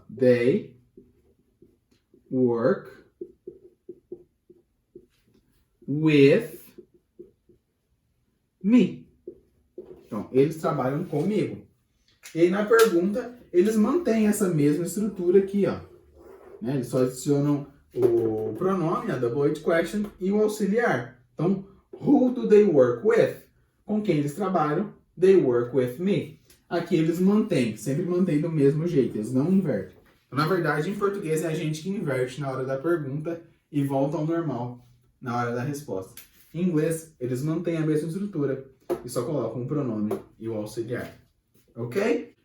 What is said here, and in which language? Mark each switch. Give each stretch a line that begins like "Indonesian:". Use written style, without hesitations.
English: They work with me.
Portuguese: Então, eles trabalham comigo. E aí, na pergunta, eles mantêm essa mesma estrutura aqui, ó. Né? Eles só adicionam o pronome, a double H question, e o auxiliar. Então,
English: who do they work with?
Portuguese: Com quem eles trabalham?
English: They work with me.
Portuguese: Aqui eles mantêm, sempre mantêm do mesmo jeito, eles não invertem. Então, na verdade, em português é a gente que inverte na hora da pergunta e volta ao normal na hora da resposta. Em inglês, eles mantêm a mesma estrutura e só colocam o pronome e o auxiliar. Ok?